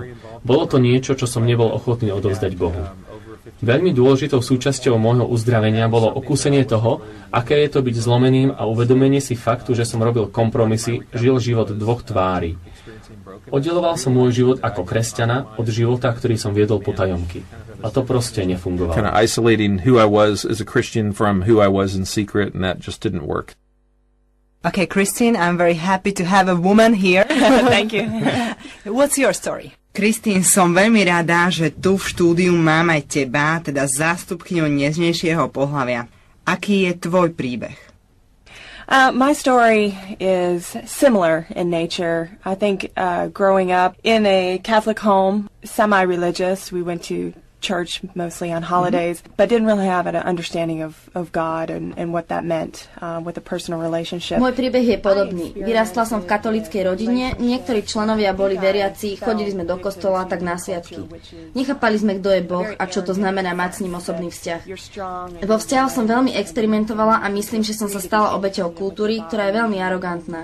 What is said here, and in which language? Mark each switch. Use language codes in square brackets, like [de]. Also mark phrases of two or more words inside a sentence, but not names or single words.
[sk] Bolo to niečo, čo som nebol ochotný odovzdať Bohu. Veľmi dôležitou súčasťou môjho uzdravenia bolo okúsenie toho, aké je to byť zlomeným a uvedomenie si faktu, že som robil kompromisy, žil život dvoch tvári. Oddeloval som môj život ako kresťana od života, ktorý som viedol potajomky. A to proste nefungovalo. [en] Kind of isolating who I was as a Christian from who I was in secret, and that just didn't work. Okay, Christine, I'm very happy to have a woman here. Thank you. What's your story? Christine, [sk] som veľmi rada, že tu v štúdiu mám aj teba, teda zástupkyňu nežnejšieho pohlavia. Aký je tvoj príbeh? [en] My story is similar in nature. I think growing up in a Catholic home, semi-religious, we went to church mostly on holidays, but didn't really have an understanding of God and what that meant with a personal relationship. [sk] Môj príbeh je podobný. Vyrastla som v katolíckej rodine, niektorí členovia boli veriaci, chodili sme do kostola tak na sviatky. Nechápali sme, kto je Boh a čo to znamená mať s ním osobný vzťah. Vo vzťahoch som veľmi experimentovala a myslím, že som sa stala obeťou kultúry, ktorá je veľmi arogantná.